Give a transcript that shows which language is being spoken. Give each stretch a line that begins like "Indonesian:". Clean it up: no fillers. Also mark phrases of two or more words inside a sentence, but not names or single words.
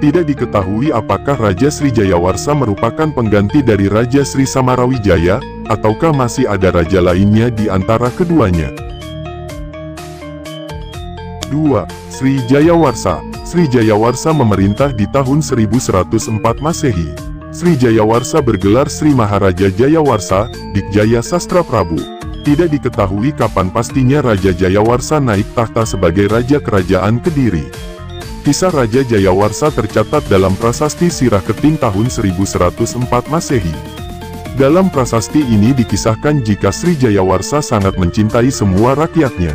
Indonesian: Tidak diketahui apakah Raja Sri Jayawarsa merupakan pengganti dari Raja Sri Samarawijaya, ataukah masih ada raja lainnya di antara keduanya. 2. Sri Jayawarsa. Sri Jayawarsa memerintah di tahun 1104 Masehi. Sri Jayawarsa bergelar Sri Maharaja Jayawarsa, Dikjaya Sastra Prabu. Tidak diketahui kapan pastinya Raja Jayawarsa naik tahta sebagai Raja Kerajaan Kediri. Kisah Raja Jayawarsa tercatat dalam Prasasti Sirah Keting tahun 1104 Masehi. Dalam prasasti ini dikisahkan jika Sri Jayawarsa sangat mencintai semua rakyatnya.